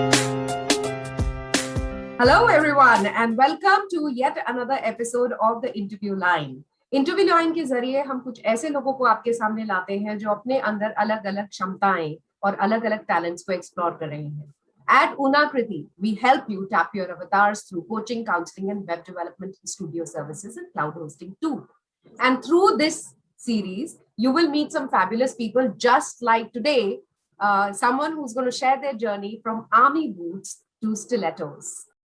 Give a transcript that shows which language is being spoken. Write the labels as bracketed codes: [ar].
[en] Hello, everyone, and welcome to yet another episode of the Interview Line. [hi] Interview line के जरिए हम कुछ ऐसे लोगों को आपके सामने लाते हैं जो अपने अंदर अलग अलग क्षमताएं और अलग अलग टैलेंट्स को एक्सप्लोर कर रहे हैं. [en] At Unakriti, we help you tap your avatars through coaching, counseling, and web development, studio services, and cloud hosting too. And through this series, you will meet some fabulous people just like today, someone who's going to share their journey from army boots to stilettos.